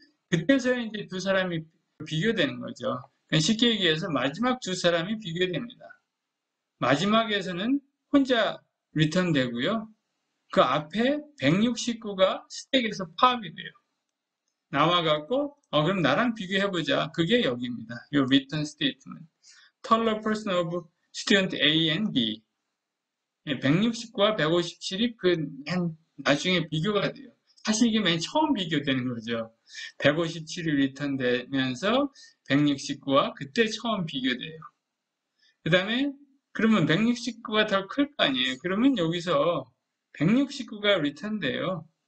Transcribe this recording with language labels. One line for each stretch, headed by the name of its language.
Korean: 그때서야 이제 두 사람이 비교되는 거죠. 그러니까 쉽게 얘기해서 마지막 두 사람이 비교됩니다. 마지막에서는 혼자 리턴 되고요. 그 앞에 169가 스택에서 파악이 돼요. 나와갖고 그럼 나랑 비교해보자. 그게 여기입니다. 요 return statement.
English: taller person of student A and B.
Korean: 169와 157이 나중에 비교가 돼요. 사실 이게 맨 처음 비교되는 거죠. 157이 리턴되면서 169와 그때 처음 비교돼요. 그 다음에 그러면 169가 더 클 거 아니에요. 그러면 여기서 169가 리턴돼요.